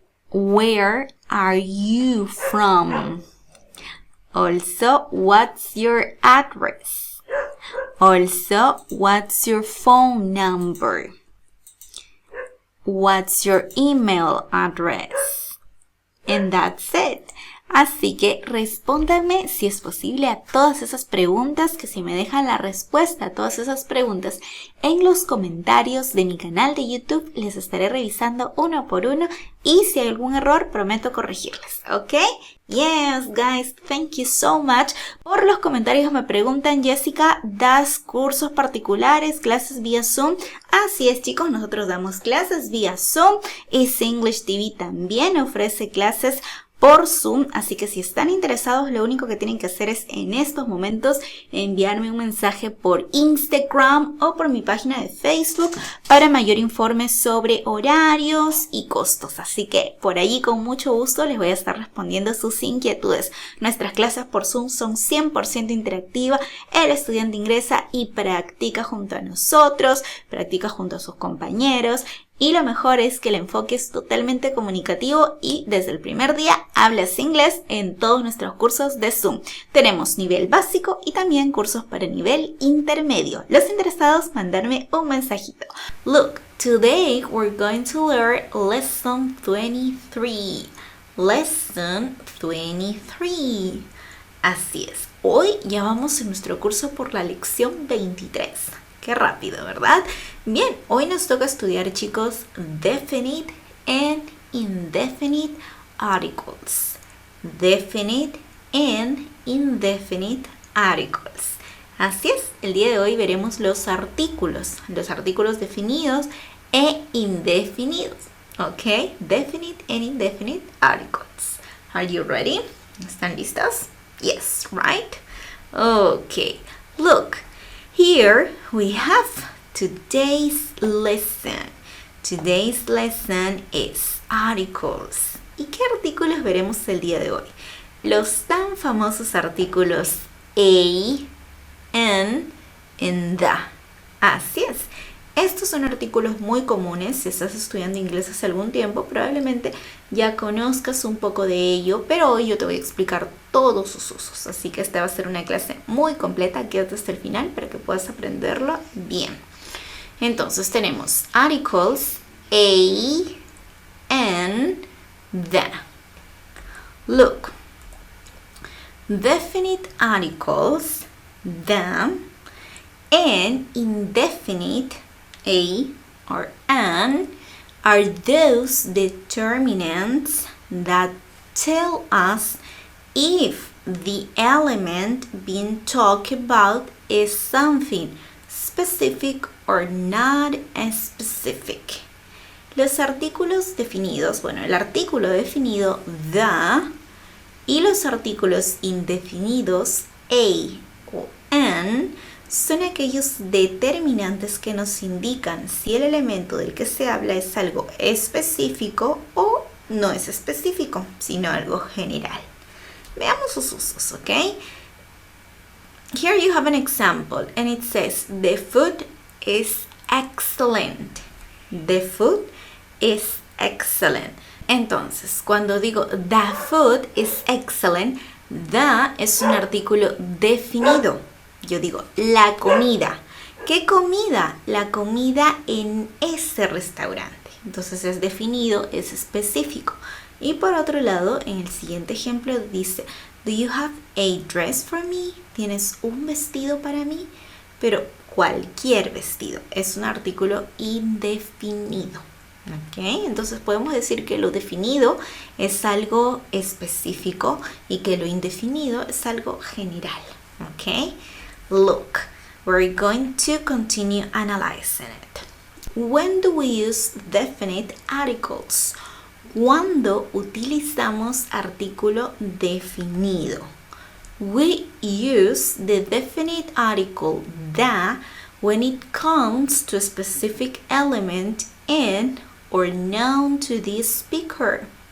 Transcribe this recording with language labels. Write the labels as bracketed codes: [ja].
[en] Where are you from? Also, what's your address? Also, what's your phone number? What's your email address? And that's it. [es] Así que respóndanme si es posible a todas esas preguntas, que si me dejan la respuesta a todas esas preguntas en los comentarios de mi canal de YouTube, les estaré revisando uno por uno y si hay algún error prometo corregirles, ¿ok? [en] Yes, guys, thank you so much. [es] Por los comentarios me preguntan, Jessica, ¿das cursos particulares, clases vía Zoom? Así es, chicos, nosotros damos clases vía Zoom y English TV también ofrece clases por Zoom, así que si están interesados, lo único que tienen que hacer es en estos momentos enviarme un mensaje por Instagram o por mi página de Facebook para mayor informe sobre horarios y costos. Así que por allí con mucho gusto les voy a estar respondiendo sus inquietudes. Nuestras clases por Zoom son 100% interactivas. El estudiante ingresa y practica junto a nosotros, practica junto a sus compañeros. Y lo mejor es que el enfoque es totalmente comunicativo y desde el primer día hablas inglés en todos nuestros cursos de Zoom. Tenemos nivel básico y también cursos para nivel intermedio. Los interesados, mandarme un mensajito. [en] Look, today we're going to learn lesson 23. Lesson 23. [es] Así es, hoy ya vamos en nuestro curso por la lección 23. Qué rápido, ¿verdad? Bien, hoy nos toca estudiar, chicos, [en] definite and indefinite articles. Definite and indefinite articles. [es] Así es, el día de hoy veremos los artículos definidos e indefinidos. [en] ¿Ok? Definite and indefinite articles. Are you ready? [es] ¿Están listos? [en] Yes, right? Okay, look. Here we have today's lesson. Today's lesson is articles. [es] ¿Y qué artículos veremos el día de hoy? Los tan famosos artículos a, an, and the. Así es. Estos son artículos muy comunes. Si estás estudiando inglés hace algún tiempo, probablemente ya conozcas un poco de ello, pero hoy yo te voy a explicar todos sus usos. Así que esta va a ser una clase muy completa. Quédate hasta el final para que puedas aprenderlo bien. Entonces tenemos articles a, an, the. Look. [en] Definite articles, the, and indefinite a or an are those determinants that tell us if the element being talked about is something specific or not specific. [es] Los artículos definidos, bueno, el artículo definido the y los artículos indefinidos a o an son aquellos determinantes que nos indican si el elemento del que se habla es algo específico o no es específico, sino algo general. Veamos sus usos, ¿ok? [en] Here you have an example and it says, the food is excellent. The food is excellent. [es] Entonces, cuando digo [en] the food is excellent, [es] the es un artículo definido. Yo digo, la comida. ¿Qué comida? La comida en ese restaurante. Entonces es definido, es específico. Y por otro lado, en el siguiente ejemplo dice, [en] do you have a dress for me? [es] ¿Tienes un vestido para mí? Pero cualquier vestido. Es un artículo indefinido. ¿Ok? Entonces podemos decir que lo definido es algo específico y que lo indefinido es algo general. ¿Ok? [en] Look, we're going to continue analyzing it. When do we use definite articles? [es] Cuando utilizamos artículo definido. [en] We use the definite article the when it comes to a specific element in or known to the speaker.